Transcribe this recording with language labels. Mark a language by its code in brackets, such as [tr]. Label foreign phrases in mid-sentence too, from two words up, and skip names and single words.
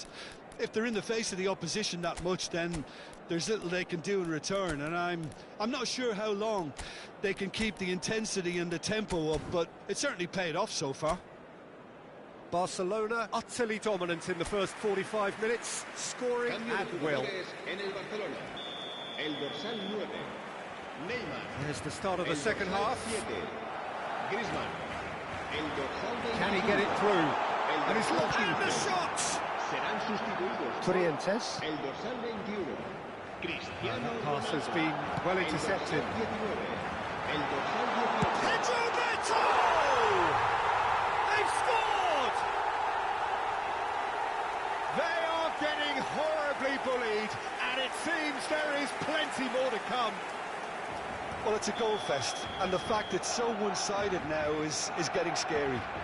[en] If they're in the face of the opposition that much, then there's little they can do in return, and I'm not sure how long they can keep the intensity and the tempo up, but it certainly paid off so far. Barcelona utterly dominant in the first 45 minutes, scoring [es] Cambio de [en] at will. [es] jugadores en el Barcelona. El dorsal 9. Neymar. [en] There's the start of the [es] El [en] second [es] dorsal [en] half. [es] 7. Griezmann. El dorsal 21. [en] Can he get it through? [es] El [en] And he's [es] dorsal [en] looking [es] 15. [en] the shots. [es] Serán sustituidos. Trientes. El dorsal 21. Cristiano [en] That pass has [es] Ronaldo. [en] been well [es] El [en] intercepted. [es] dorsal 19. El dorsal 18. [en] Pedro Neto! They've scored! They are getting horribly bullied, and it seems there is plenty more to come. Well, it's a goal fest, and the fact it's so one-sided now is getting scary.